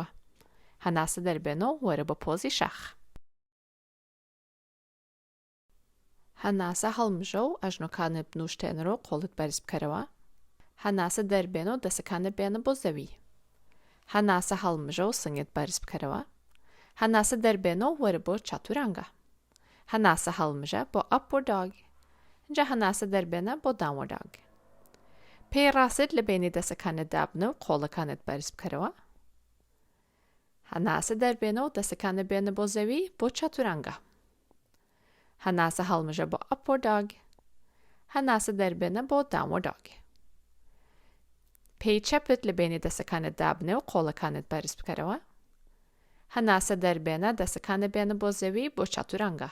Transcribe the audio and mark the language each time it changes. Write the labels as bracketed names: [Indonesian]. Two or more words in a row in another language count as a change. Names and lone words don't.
[Central Kurdish] هەناسە دەربێنە و وەرە بە پۆزی شەخ. هەناسە هەڵمژە و ئەژنۆکانت بنووشتێنەوە و قۆڵت بەرز بکەرەوە. هەناسە دەربێنە و دەسەکانت بێنە بۆ زەوی. هەناسە هەڵمژە و سنگت بەرز بکەرەوە. هەناسە دەربێنە و وەرە بۆ چاتورانگە. هەناسە هەڵمژە بۆ [English] upward dog. [Central Kurdish] اینجا هەناسە دەربێنە بۆ [English] downward dog. [Central Kurdish] پێی ڕاست لە بینی دەسەکانت دابنە و قۆڵەکانت بەرز بکەرەوە. هەناسە دەربێنە و دەسەکانت بێنە بۆ زەوی بۆ چاتورانگە. هەناسە هەڵمژە بۆ [English] upward dog. [Central Kurdish] هەناسە دەربێنە بۆ [English] downward dog. [Central Kurdish] پێی چەپت لە بینی دەسەکانت دابنێ و قۆڵەکانت بەرز بکەرەوە. هەناسە دەربێنە دەسەکانت بێنە بۆ زەوی بۆ چاتورانگە.